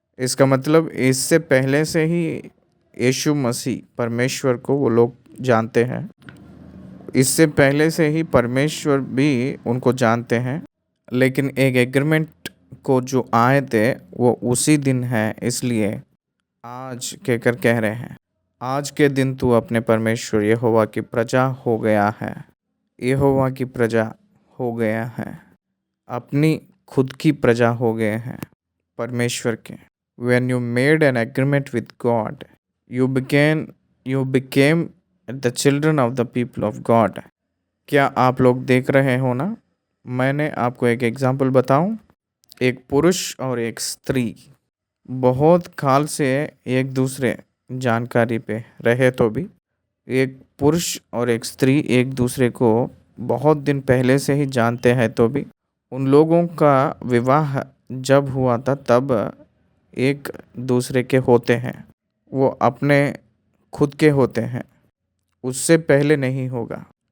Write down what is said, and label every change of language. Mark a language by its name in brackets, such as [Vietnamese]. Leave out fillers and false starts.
[Hindi] इसका मतलब इससे पहले से ही यीशु मसीह परमेश्वर को वो लोग जानते हैं, इससे पहले से ही परमेश्वर भी उनको जानते हैं, लेकिन एक एग्रीमेंट को जो आए थे वो उसी दिन है। इसलिए आज कहकर कह रहे हैं, आज के दिन तू अपने परमेश्वर यहोवा की प्रजा हो गया है। यहोवा की प्रजा हो गया है, अपनी खुद की प्रजा हो गए हैं परमेश्वर के। [English] When you made an agreement with God, you became the children of the people of God. [Hindi] क्या आप लोग देख रहे हो ना? मैंने आपको एक एग्जाम्पल बताऊं। एक पुरुष और एक स्त्री बहुत काल से एक दूसरे जानकारी पे रहे तो भी, एक पुरुष और एक स्त्री एक दूसरे को बहुत दिन पहले से ही जानते हैं तो भी, उन लोगों का विवाह जब हुआ था तब एक दूसरे के होते हैं, वो अपने खुद के होते हैं, उससे पहले नहीं होगा।